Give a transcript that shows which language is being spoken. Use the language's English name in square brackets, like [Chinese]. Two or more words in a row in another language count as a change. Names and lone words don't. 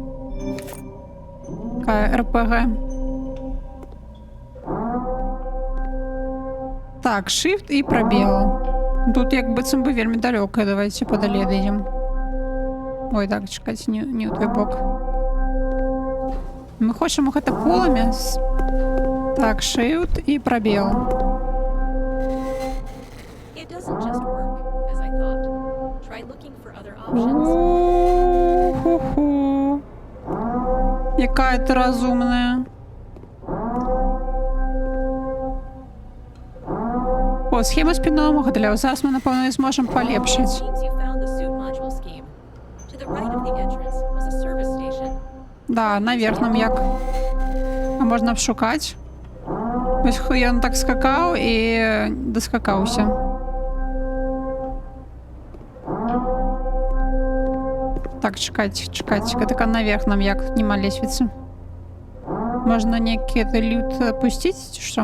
[Belarusian] Такая РПГ. Так, shift і прабел. Тут як быццам бы вельмі далёка. Давайте падалей адыдзем. Ой, так, чакайце, не ў той бок. Мы хочам гэта полымя. Так, shift і прабел. [English] It doesn't just work, as I thought. Try looking for other options. [Belarusian] Ху-ху. Якая ты разумная. О, схема спіннога модуля. Зараз мы, напэўна, зможам палепшыць. [English] Seems you found the suit module scheme. To the right of the entrance was a service station. [Belarusian] Да, наверх нам як. А можна шукаць. Вось ён так скакаў і даскакаўся. Так, чакайце, чакайце. Гэта наверх нам як, нема лесвіцы. Можна нейкі лют пусціць, ці што?